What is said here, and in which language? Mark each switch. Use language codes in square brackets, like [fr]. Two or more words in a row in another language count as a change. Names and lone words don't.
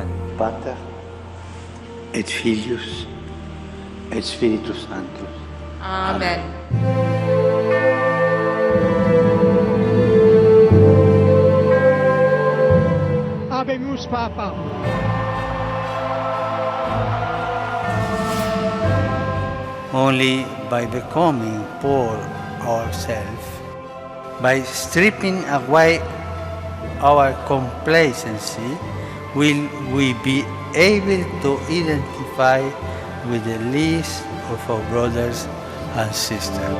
[la] Pater, et Filius, et Spiritus Sanctus. Amen. Habemus Papa. [en] Only by becoming poor ourselves, by stripping away our complacency, will we be able to identify with the least of our brothers and sisters.